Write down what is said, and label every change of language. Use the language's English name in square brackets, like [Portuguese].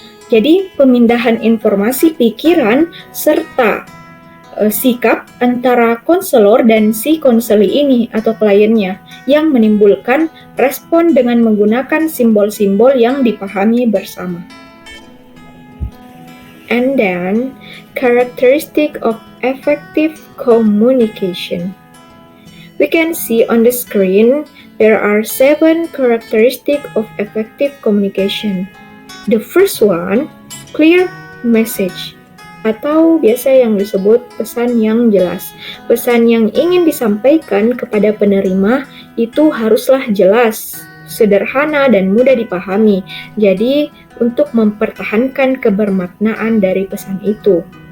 [Indonesian] Jadi, pemindahan informasi pikiran serta sikap antara konselor dan si konseli ini atau kliennya yang menimbulkan respon dengan menggunakan simbol-simbol yang dipahami bersama. [English] And then, characteristic of effective communication. We can see on the screen there are 7 characteristics of effective communication. The first one, clear message, [Indonesian] atau biasa yang disebut pesan yang jelas. Pesan yang ingin disampaikan kepada penerima itu haruslah jelas, sederhana, dan mudah dipahami. Jadi, untuk mempertahankan kebermaknaan dari pesan itu.